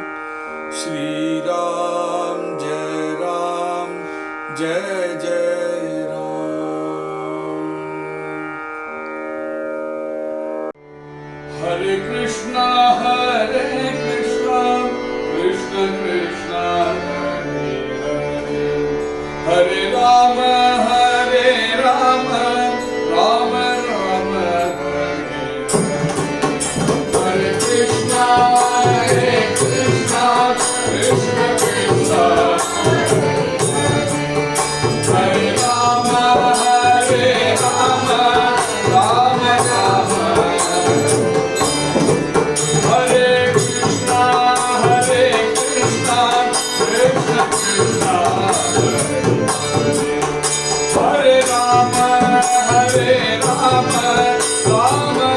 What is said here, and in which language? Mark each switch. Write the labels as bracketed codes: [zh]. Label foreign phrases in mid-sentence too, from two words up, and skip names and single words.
[sa] श्रीराम जय राम जय जय राम. हरे कृष्णा हरे कृष्णा कृष्ण कृष्णा हरे हरे, हरे राम हरे राम राम राम हरे हरे. हरे कृष्णा हरे कृष्णा कृष्ण कृष्णा हरे राम हरे राम राम राम हरे कृष्णा हरे कृष्णा कृष्ण कृष्णा हरे राम हरे राम राम